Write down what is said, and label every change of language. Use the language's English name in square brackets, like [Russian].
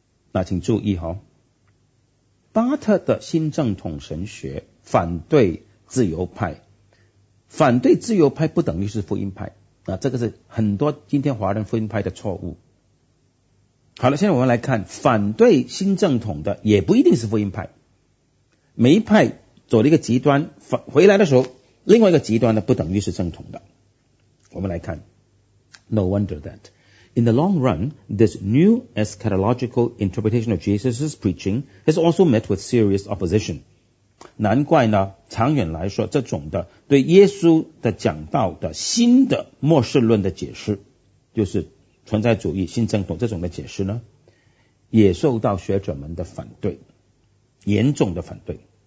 [Chinese] 那请注意哦，巴特的新正统神学反对自由派，反对自由派不等于是福音派，那这个是很多今天华人福音派的错误。好了，现在我们来看，反对新正统的也不一定是福音派，每一派走了一个极端，回来的时候另外一个极端呢不等于是正统的。我们来看 [English] No wonder that in the long run this new eschatological interpretation of Jesus' preaching has also met with serious opposition。 [Chinese] 难怪呢长远来说这种的对耶稣的讲道的新的末世论的解释，就是存在主义新正统这种的解释呢，也受到学者们的反对，严重的反对。